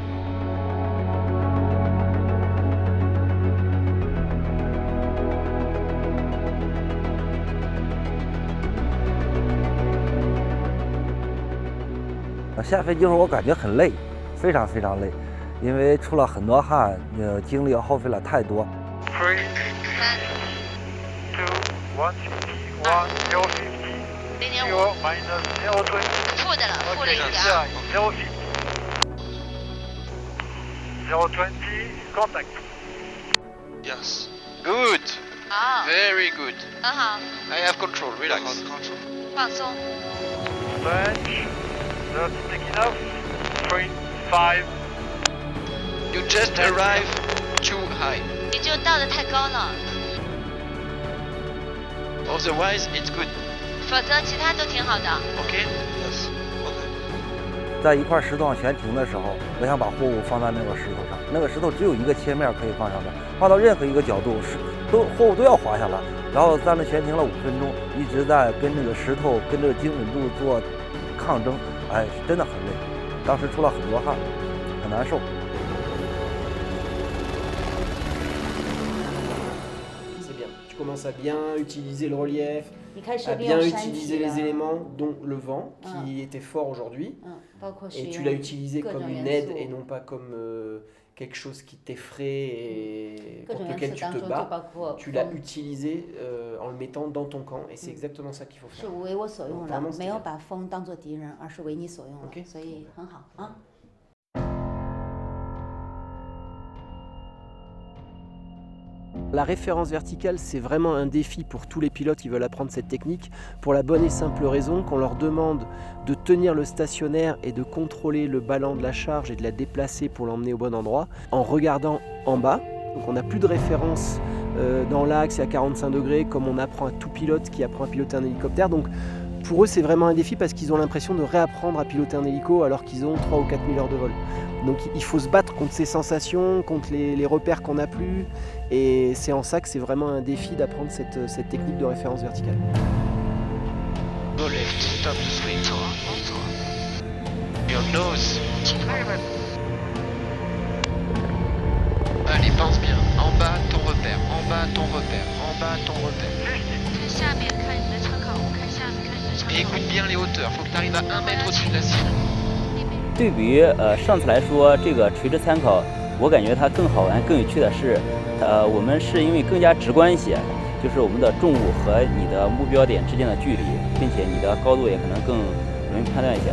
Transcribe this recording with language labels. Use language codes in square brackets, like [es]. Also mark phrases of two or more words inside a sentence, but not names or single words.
[zh] 下飞机时候我感觉很累，非常累，因为出了很多汗，精力耗费了太多。 3、2、1，1有50， 0.5 minus 0 20，负的了，负了一点。 [en] 0 20 contact。 Yes. Good. [zh] 好， [en] Very good. [zh] 很好， [en] I have control. Relax. [zh] 放松。 [en] French. That's taking off. [zh] 3、5。 [en] You just arrived too high. [zh] 你就到的太高了， [en] Otherwise, it's good. [zh] 否则其他都挺好的。 [en] Okay? Yes. Okay. [zh] 在一块石头上悬停的时候，我想把货物放在那个石头上，那个石头只有一个切面可以放上面，放到任何一个角度，货物都要滑下来。然后在那悬停了5分钟，一直在跟这个石头、跟这个精准度做抗争，哎，真的很累。当时出了很多汗，很难受。 [fr] C'est bien. Tu commences à bien utiliser le relief, [zh] 你开始 [fr] à [zh] 利用 [fr] bien [zh] 山 [fr] utiliser [zh] 体 [fr] les [zh] 了， [fr] éléments, dont le vent, qui était fort aujourd'hui. [zh] 包括使 [fr] Et [zh] 用 [fr] tu l'as utilisé [zh] 各 [fr] comme [zh] 种 [fr] une [zh] 元 [fr] aide [zh] 素 [fr] et non pas comme quelque chose qui t'effraie et [zh] 各 [fr] contre [zh] 种元 [fr] lequel [zh] 素 [fr] tu [zh] 当 [fr] te [zh] 中就 [fr] bats. [zh] 包括 [fr] Tu l'as [zh] 风 [fr] utilisé en le mettant dans ton camp et c'est exactement ça qu'il faut [zh] 是 [fr] faire. [zh] 为我所用的 Vraiment，，没有把风当做敌人，而是为你所用的 OK 所以很好啊。 [fr] La référence verticale, c'est vraiment un défi pour tous les pilotes qui veulent apprendre cette technique, pour la bonne et simple raison qu'on leur demande de tenir le stationnaire et de contrôler le ballon de la charge et de la déplacer pour l'emmener au bon endroit en regardant en bas. Donc on n'a plus de référence dans l'axe et à 45 degrés comme on apprend à tout pilote qui apprend à piloter un hélicoptère. Donc pour eux, c'est vraiment un défi parce qu'ils ont l'impression de réapprendre à piloter un hélico alors qu'ils ont 3 ou 4 000 heures de vol. Donc il faut se battre contre ces sensations, contre les repères qu'on n'a plus. Et c'est en ça que c'est vraiment un défi d'apprendre cette technique de référence verticale. [en] Go left. Stop the swing. Your nose. [fr] Allez, pense bien. En bas, ton repère. En bas, ton repère. En bas, ton repère. [zh] 看下面，看你的车口，看下面，看你的车 [fr] Et [zh] 口。 [fr] écoute bien les hauteurs. Faut que tu arrives à 1 mètre au-dessus de la cible. [zh] 对比于上次来说，这个垂直参考，我感觉它更好玩、更有趣的是，我们是因为更加直观一些，就是我们的重物和你的目标点之间的距离，并且你的高度也可能更容易判断一些。